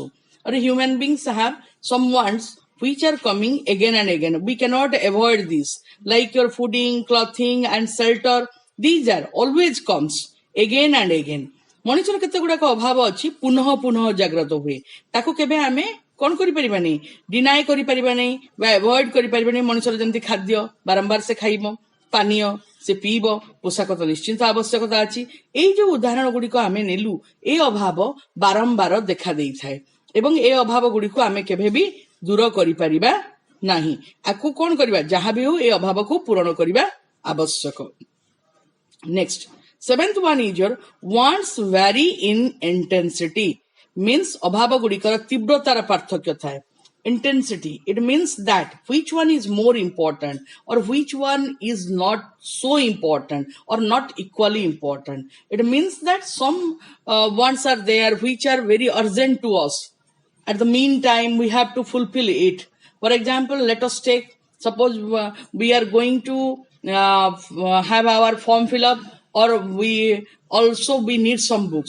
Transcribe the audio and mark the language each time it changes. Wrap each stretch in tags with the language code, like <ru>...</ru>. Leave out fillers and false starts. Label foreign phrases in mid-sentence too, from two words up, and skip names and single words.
<en>Or human beings have some wants which are coming again and again. We cannot avoid this, like your fooding, clothing and shelter. These are always comes again and again.</en> <or>ମଣିଷର କେତେ ଗୁଡାକ ଅଭାବ ଅଛି, ପୁନଃ ପୁନଃ ଜାଗ୍ରତ ହୁଏ। ତାକୁ କେବେ ଆମେ କଣ କରିପାରିବାନି? ଡିନାଏ କରିପାରିବାନି ବା ଆଭଏଡ କରିପାରିବାନି। ମଣିଷର ଯେମିତି ଖାଦ୍ୟ ବାରମ୍ବାର ସେ ଖାଇବ, ପାନୀୟ ସେ ପିଇବ, ପୋଷାକ ତ ନିଶ୍ଚିନ୍ତ ଆବଶ୍ୟକତା ଅଛି। ଏଇ ଯୋଉ ଉଦାହରଣ ଗୁଡିକ ଆମେ ନେଲୁ, ଏ ଅଭାବ ବାରମ୍ବାର ଦେଖା ଦେଇଥାଏ ଏବଂ ଏ ଅଭାବ ଗୁଡିକୁ ଆମେ କେବେ ବି ଦୂର କରିପାରିବା ନାହିଁ। ଆକୁ କଣ କରିବା? ଯାହା ବି ହଉ ଏ ଅଭାବକୁ ପୂରଣ କରିବା ଆବଶ୍ୟକ।</or> <en>Next seventh one is your wants vary in intensity.</en> <or>ମିନ୍ସ ଅଭାବ ଗୁଡିକର ତୀବ୍ରତାର ପାର୍ଥକ୍ୟ ଥାଏ।</or> <en>Intensity, it means that which one is more important or which one is not so important or not equally important. It means that some wants are there which are very urgent to us. At the meantime, we have to fulfill it. For example, let us take, suppose we are going to have our form fill up or we need some books.</en>